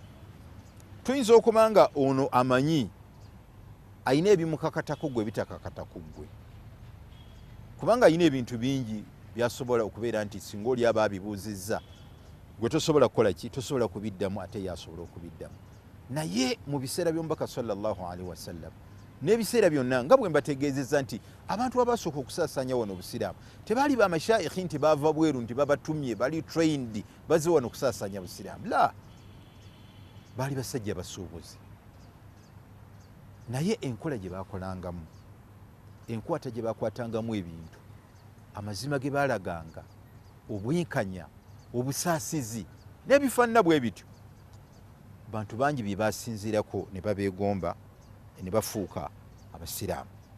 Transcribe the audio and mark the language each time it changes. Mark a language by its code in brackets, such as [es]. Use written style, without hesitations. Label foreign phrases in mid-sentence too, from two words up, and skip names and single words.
[lg] Tuyinza okuba nga ono amanyi ayina ebimukakatako gwe bitakakatako gwe, kubanga ayina ebintu bingi byasobola okubeera nti singa oli aba abibuuzizza gwe tosobola kukola ki? Tosobola kubiddamu, ate yasobola okubiddamu. Naye mu biseera by'omubaka [ar] صلى الله عليه وسلم [lg] n'ebiseera byonna nga bwe mbategeezezza nti abantu abasooka okusaasaanya wano obusiraamu tebaali bamashayikhi nti baava bweru nti babatumye bali trained baze wano okusaasaanya busiraamu. La, baali basajja basuubuzi. Naye enkola gye baakolangamu, enkwata gye baakwatangamu ebintu, amazima ge baalaganga, obwenkanya, obusaasizi n'ebifaanana bwe bityo, bantu bangi bye baasinziirako ne babeegomba ne bafuuka abasiraamu.